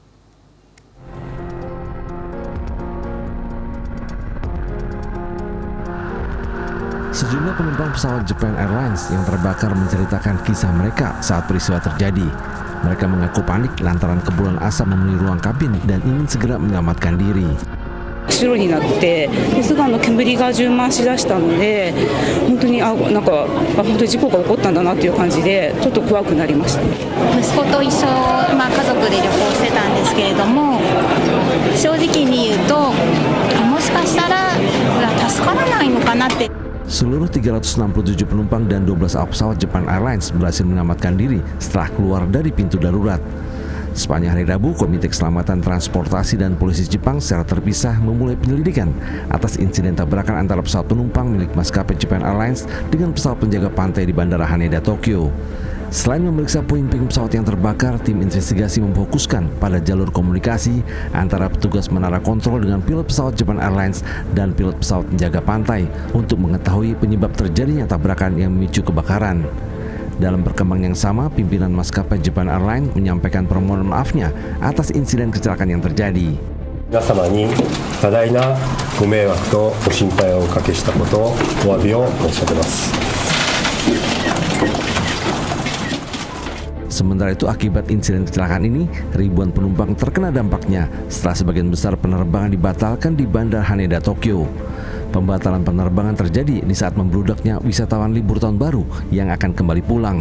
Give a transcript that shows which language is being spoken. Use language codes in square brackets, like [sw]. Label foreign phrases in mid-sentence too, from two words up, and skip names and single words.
[id] Sejumlah penumpang pesawat Japan Airlines yang terbakar menceritakan kisah mereka saat peristiwa terjadi. Mereka mengaku panik lantaran kepulan asap memenuhi ruang kabin dan ingin segera menyelamatkan diri. [ja] 白になってすぐ煙が充満しだしたので本当に本当に事故が起こったんだなという感じでちょっと怖くなりました。息子と一緒、家族で旅行してたんですけれども、正直に言うともしかしたら助からないのかなって。 [id] Seluruh 367 penumpang dan 12 awak pesawat Japan Airlines berhasil menyelamatkan diri setelah keluar dari pintu darurat. Sepanjang hari Rabu, Komite Keselamatan Transportasi dan Polisi Jepang secara terpisah memulai penyelidikan atas insiden tabrakan antara pesawat penumpang milik maskapai Japan Airlines dengan pesawat penjaga pantai di Bandara Haneda, Tokyo. Selain memeriksa puing-puing pesawat yang terbakar, tim investigasi memfokuskan pada jalur komunikasi antara petugas menara kontrol dengan pilot pesawat Japan Airlines dan pilot pesawat penjaga pantai untuk mengetahui penyebab terjadinya tabrakan yang memicu kebakaran. Dalam perkembangan yang sama, pimpinan maskapai Japan Airlines menyampaikan permohonan maafnya atas insiden kecelakaan yang terjadi. [ja] 皆様に多大なご迷惑とご心配をおかけしたことをお詫びを申し上げます。 [id] Sementara itu, akibat insiden kecelakaan ini, ribuan penumpang terkena dampaknya setelah sebagian besar penerbangan dibatalkan di Bandara Haneda, Tokyo. Pembatalan penerbangan terjadi di saat membludaknya wisatawan libur tahun baru yang akan kembali pulang.